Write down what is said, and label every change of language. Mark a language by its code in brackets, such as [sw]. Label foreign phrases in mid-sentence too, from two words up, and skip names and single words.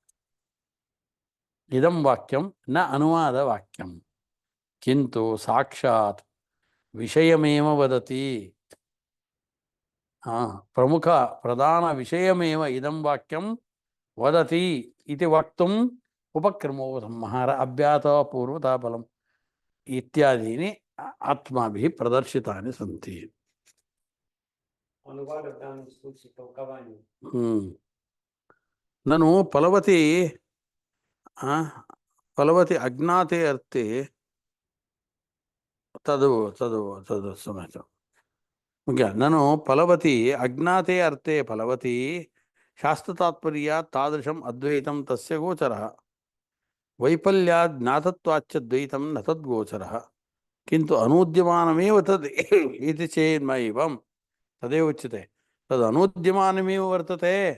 [sa] इदं वाक्यं न अनुवादवाक्यं, किन्तु साक्षात् विषयमेव वदति, प्रमुख प्रधान विषयमेव इदं वाक्यं वदति इति वक्तुम् उपक्रमो संहार अभ्यासः पूर्वताफलम् इत्यादीनि अस्माभिः प्रदर्शितानि सन्ति। [ru] Анувада в данном случае толкование. [sa] ननु फलवती फलवती अज्ञाते अर्थे तद् तद् तद् सम्यक् मुख्य ननु फलवती अज्ञाते अर्थे फलवती शास्त्रतात्पर्यात् तादृशम् अद्वैतं तस्य गोचरः वैफल्यात् ज्ञातत्वाच्च द्वैतं न तद्गोचरः किन्तु अनूद्यमानमेव तद् इति चेन्मैवं तदेव उच्यते तद् अनूद्यमानमेव वर्तते